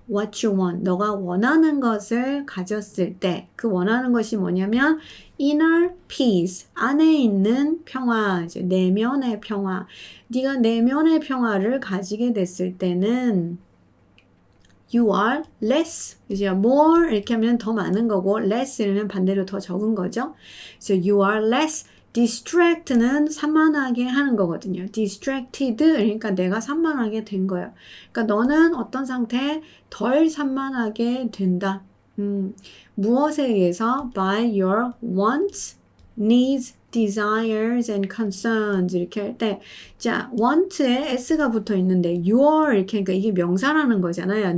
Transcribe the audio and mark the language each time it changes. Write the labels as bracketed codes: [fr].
[ko] what you want, 너가 원하는 것을 가졌을 때 그 원하는 것이 뭐냐면 inner peace, 안에 있는 평화, 이제 내면의 평화. 네가 내면의 평화를 가지게 됐을 때는 you are less, 이제 more 이렇게 하면 더 많은 거고 less 이러면 반대로 더 적은 거죠. [en] So you are less distract는 산만하게 하는 거거든요. [ko] distracted 그러니까 내가 산만하게 된 거예요. 그러니까 너는 어떤 상태에 덜 산만하게 된다. 무엇에 의해서? By your wants, needs, desires and concerns 이렇게 할 때 자, want에 s가 붙어 있는데 your 이렇게 하니까 이게 명사라는 거잖아요.